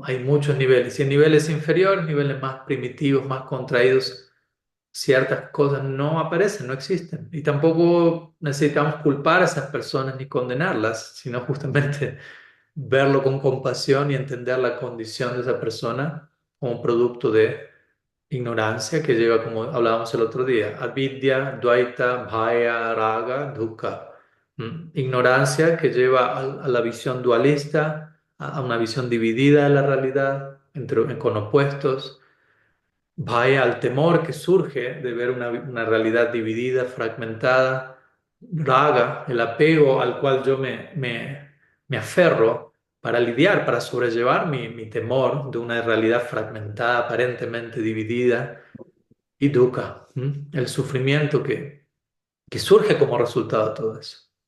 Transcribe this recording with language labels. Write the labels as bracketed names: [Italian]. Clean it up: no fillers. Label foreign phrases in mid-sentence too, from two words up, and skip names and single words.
[Spanish] Hay muchos niveles y en niveles inferiores, niveles más primitivos, más contraídos, ciertas cosas no aparecen, no existen. Y tampoco necesitamos culpar a esas personas ni condenarlas, sino justamente verlo con compasión y entender la condición de esa persona como producto de ignorancia que lleva, como hablábamos el otro día, [Sanskrit] avidya, dvaita, bhaya, raga, dukkha. [Spanish] Ignorancia que lleva a la visión dualista, a una visión dividida de la realidad, con opuestos. Vaya al temor que surge de ver una realidad dividida, fragmentada, raga, el apego al cual yo me aferro para lidiar, para sobrellevar mi temor de una realidad fragmentada, aparentemente dividida, y dukkha, el sufrimiento que surge como resultado de todo eso.